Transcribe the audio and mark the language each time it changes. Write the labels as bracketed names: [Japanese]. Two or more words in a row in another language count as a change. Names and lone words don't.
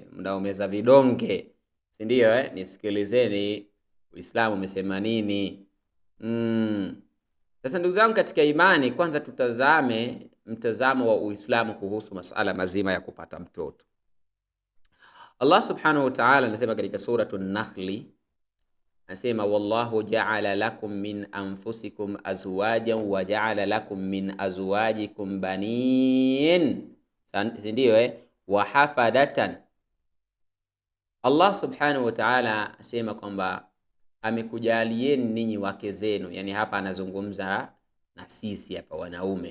[Swahili] Mnaomeza vidonge, si ndio? Nisikilizeni, Uislamu umesema nini? Sasa ndugu zangu katika imani, kwanza tutazame mtazamo wa Uislamu kuhusu masuala mazima ya kupata mtoto. Allah [Arabic] سبحانه وتعالى [Swahili] anasema katika suratu Nakhli, anasema [Arabic] والله جعل لكم من أنفسكم أزواجا وجعل لكم من أزواجكم بنين, [Swahili] si ndio? [Arabic] وحفدة. [Swahili] Allah [Arabic] سبحانه وتعالى [Swahili] anasema kwamba amekujalieni ninyi wake zenu, yani hapa anazungumza na sisi hapa wanaume.